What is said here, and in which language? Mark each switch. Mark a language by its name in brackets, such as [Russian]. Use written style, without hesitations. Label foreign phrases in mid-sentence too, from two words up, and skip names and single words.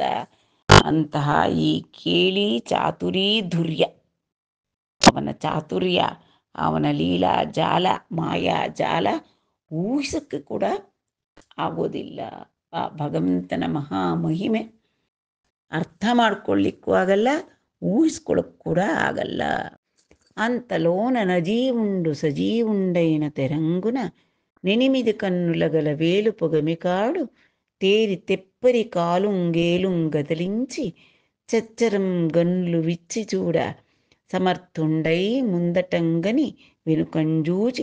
[Kannada] ಅಂತಹ ಈ ಕೇಳಿ ಚಾತುರೀ ಧುರ್ಯ, ಅವನ ಚಾತುರ್ಯ, ಅವನ ಲೀಲಾ ಜಾಲ, ಮಾಯಾ ಜಾಲ ಊಹಿಸಕ್ಕೆ ಕೂಡ ಆಗೋದಿಲ್ಲ. ಆ ಭಗವಂತನ ಮಹಾ ಮಹಿಮೆ ಅರ್ಥ ಮಾಡ್ಕೊಳ್ಳಿಕ್ಕೂ ಆಗಲ್ಲ, ಊಹಿಸ್ಕೊಳ್ಳೋಕ್ಕೆ ಕೂಡ ಆಗಲ್ಲ. [Telugu] అంతలోన నజీవుండు సజీవుండైన తెరంగున నెనిమిది కన్నులగల వేలు పొగమికాడు తేరి తెప్పరి కాలుంగేలుంగదలించి చచ్చరం గన్లు విచ్చి చూడ సమర్థుండై ముందటంగని వెనుకంజూచి